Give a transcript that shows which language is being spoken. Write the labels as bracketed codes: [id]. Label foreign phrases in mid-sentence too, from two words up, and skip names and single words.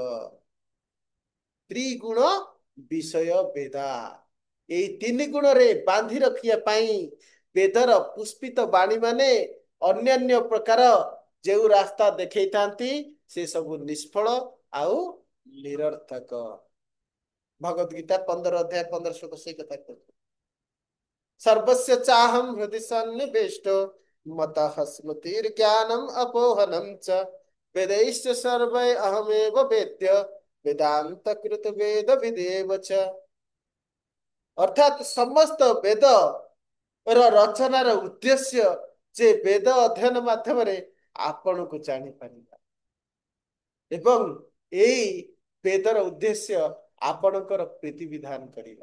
[or] ତ୍ରିଗୁଣ ବିଷୟ ବେଦା, ଏଇ ତିନି ଗୁଣରେ ବାନ୍ଧି ରଖିବା ପାଇଁ ବେଦର ପୁଷ୍ପିତ ବାଣୀ ମାନେ ଅନ୍ୟାନ୍ୟ ପ୍ରକାର ଯେଉଁ ରାସ୍ତା ଦେଖେଇଥାନ୍ତି ସେ ସବୁ ନିଷ୍ଫଳ ଆଉ ନିରର୍ଥକ। ଭଗବତ ଗୀତା 15 ଅଧ୍ୟାୟ 15 ଶ୍ଲୋକ ସେଇ କଥା କହୁଛି। [sa] सर्वस्य चाहम हृदि सन्निविष्टो मतः स्मृतिर्ज्ञानम् अपोहनम् च वेदैश्च सर्वै अहमेव वेद्य वेदांत कृत वेद विदेव च। [or] ଅର୍ଥାତ୍ ସମସ୍ତ ବେଦ ର ରଚନାର ଉଦ୍ଦେଶ୍ୟ ଯେ ବେଦ ଅଧ୍ୟୟନ ମାଧ୍ୟମରେ ଆପଣଙ୍କୁ ଜାଣିପାରିବା। ଏବଂ ଏଇ ବେଦର ଉଦ୍ଦେଶ୍ୟ ଆପଣଙ୍କର ପ୍ରୀତି ବିଧାନ କରିବା।